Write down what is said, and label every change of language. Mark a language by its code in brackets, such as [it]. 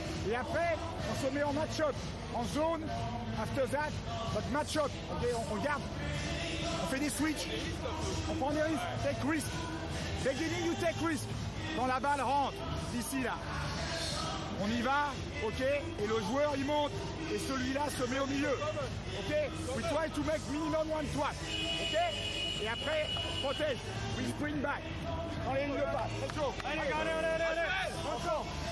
[fr] Et après, on se met en match-up, en zone. [en] After that, but match-up. [fr] Ok, on garde. On fait des switches. On prend des risques. [en] Take risk. Beginning, you take risk. [fr] Quand la balle rentre, d'ici là. On y va, ok, et le joueur il monte, et celui-là se met au milieu, ok. [en] We try to make minimum one swat, ok. [fr] Et après, protège, [en] we sprint back. [fr] Dans les lignes de passe, [en] let's go. [fr] Allez, allez. Encore.